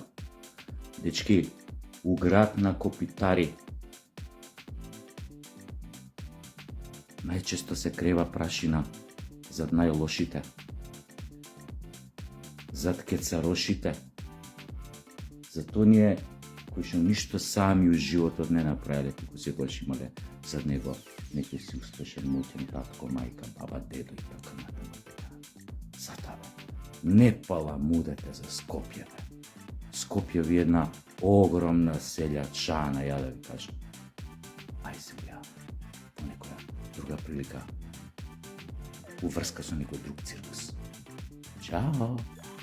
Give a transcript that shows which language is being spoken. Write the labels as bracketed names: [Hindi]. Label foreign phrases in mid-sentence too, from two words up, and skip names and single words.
[Macedonian] Дечки, у град на копитари најчесто се крева прашина зад најлошите, зад кецарошите, зад оние кои што ништо сами у животот не направиле, туку секогаш имале зад него некој си успешен, моќен татко, мајка, баба, дедо и така натаму. Затоа не паламудете за Скопје. Скопје една огромна селачана, ја да ви кажам. Ај се ја, понекоја друга прилика уврска со некој друг циркус. Ćao!